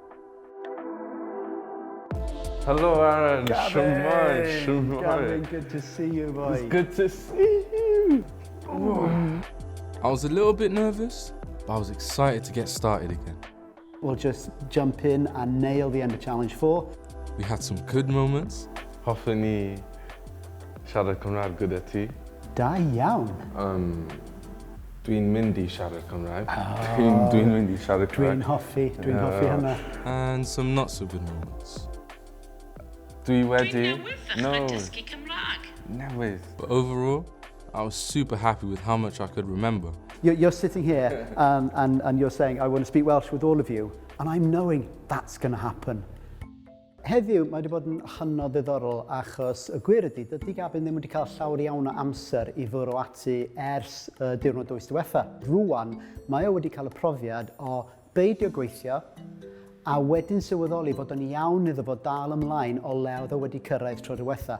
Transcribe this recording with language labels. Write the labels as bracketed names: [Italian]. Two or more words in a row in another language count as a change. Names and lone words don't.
[English] Hello, Aaron. Gabin, good to see you, boy. It's good to see you. I was a little bit nervous, but I was excited to get started again. We'll just jump in and nail the end of challenge 4. We had some good moments. [Welsh] Hoffwn ni siarad Cymraeg gyda ti. Da iawn. Dwi'n mynd I siarad Cymraeg. Dwi'n mynd I siarad Dwi'n Cymraeg. hoffi hynna. [English] And some not so good moments. [Welsh] Dwi wedi... No. Dysgu Cymraeg. Newydd. [English] But overall, I was super happy with how much I could remember. You're sitting here and you're saying, I want to speak Welsh with all of you, and I'm knowing that's going to happen. [Welsh] Heddiw, mae wedi bod yn hynod ddiddorol achos y gwir ydy, dydy Gabin ddim wedi cael llawer iawn o amser I fwrw ati ers diwrnod dwys diwetha. Rwan, mae o wedi cael y profiad o beidio gweithio a wedyn sylweddoli fod yn iawn iddo fod dal ymlaen o lewdd o wedi cyrraedd tro diwetha.